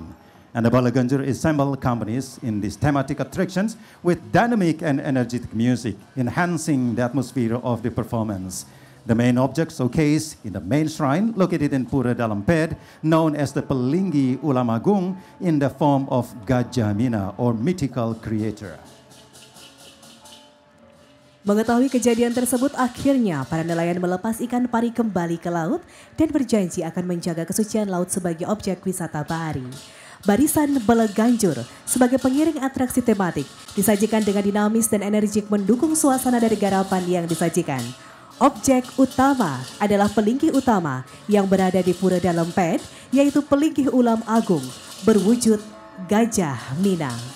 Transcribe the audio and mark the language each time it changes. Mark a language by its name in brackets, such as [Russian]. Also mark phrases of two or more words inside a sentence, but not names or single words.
[English] And the Balaganjur assemble companies in these thematic attractions with dynamic and energetic music, enhancing the atmosphere of the performance. The main object showcased in the main shrine located in Pura Dalamped, known as the Pelinggi Ulam Agung, in the form of Gajah Mina or mythical creator. [Indonesian] Mengetahui kejadian tersebut, akhirnya para nelayan melepas ikan pari kembali ke laut dan berjanji akan menjaga kesucian laut sebagai objek wisata bahari. Barisan Balaganjur sebagai pengiring atraksi tematik disajikan dengan dinamis dan energik mendukung suasana dari garapan yang disajikan. Objek utama adalah pelingkih utama yang berada di Pura Dalamped, yaitu pelingkih ulam agung berwujud Gajah Mina.